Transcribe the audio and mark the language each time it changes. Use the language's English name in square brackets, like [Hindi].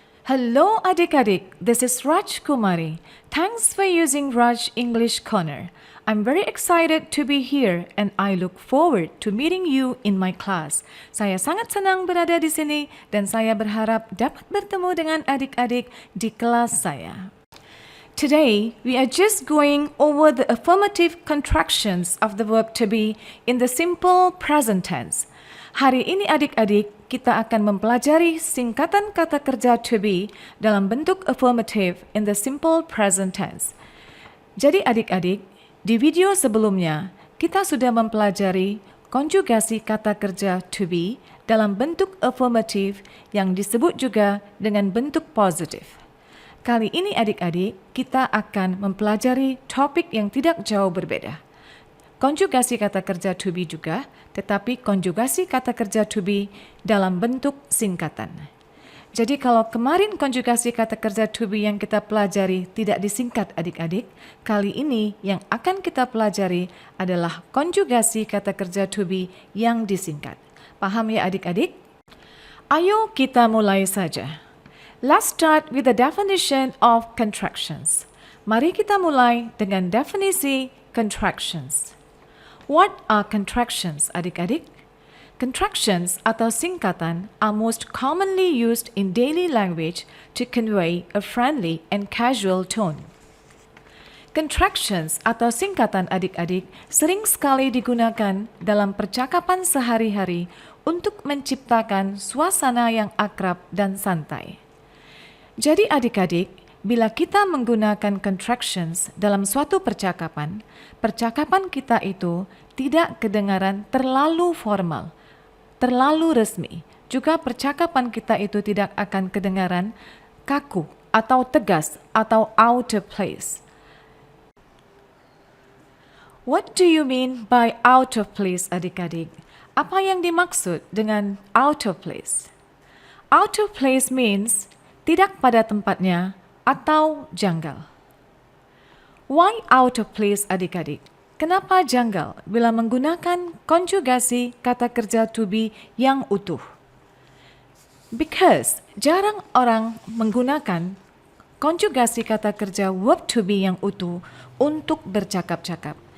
[English] Hello adik-adik, this is Raj Kumari. Thanks for using Raj English Corner. I'm very excited to be here and I look forward to meeting you in my class. [Indonesian] Saya sangat senang berada di sini dan saya berharap dapat bertemu dengan adik-adik di kelas saya. [English] Today, we are just going over the affirmative contractions of the verb to be in the simple present tense. [Indonesian] Hari ini adik-adik, kita akan mempelajari singkatan kata kerja to be dalam bentuk affirmative [English] in the simple present tense. [Indonesian] Jadi adik-adik, di video sebelumnya, kita sudah mempelajari konjugasi kata kerja to be dalam bentuk affirmative yang disebut juga dengan bentuk positif. Kali ini adik-adik, kita akan mempelajari topik yang tidak jauh berbeda. Konjugasi kata kerja to be juga, tetapi konjugasi kata kerja to be dalam bentuk singkatan. Jadi kalau kemarin konjugasi kata kerja to be yang kita pelajari tidak disingkat adik-adik, kali ini yang akan kita pelajari adalah konjugasi kata kerja to be yang disingkat. Paham ya adik-adik? Ayo kita mulai saja. [English] Let's start with the definition of contractions. [Indonesian] Mari kita mulai dengan definisi contractions. [English] What are contractions, adik-adik? Contractions [Indonesian] atau singkatan [English] are most commonly used in daily language to convey a friendly and casual tone. [Indonesian] Contractions atau singkatan adik-adik sering sekali digunakan dalam percakapan sehari-hari untuk menciptakan suasana yang akrab dan santai. Jadi adik-adik, bila kita menggunakan contractions dalam suatu percakapan, percakapan kita itu tidak kedengaran terlalu formal, terlalu resmi. Juga percakapan kita itu tidak akan kedengaran kaku atau tegas atau out of place. [English] What do you mean by out of place, adik-adik? [Indonesian] Apa yang dimaksud dengan out of place? [English] Out of place means [Indonesian] tidak pada tempatnya atau janggal. [English] Why out of place, adik-adik? [Indonesian] Kenapa janggal bila menggunakan konjugasi kata kerja to be yang utuh? Because jarang orang menggunakan konjugasi kata kerja verb to be yang utuh untuk bercakap-cakap.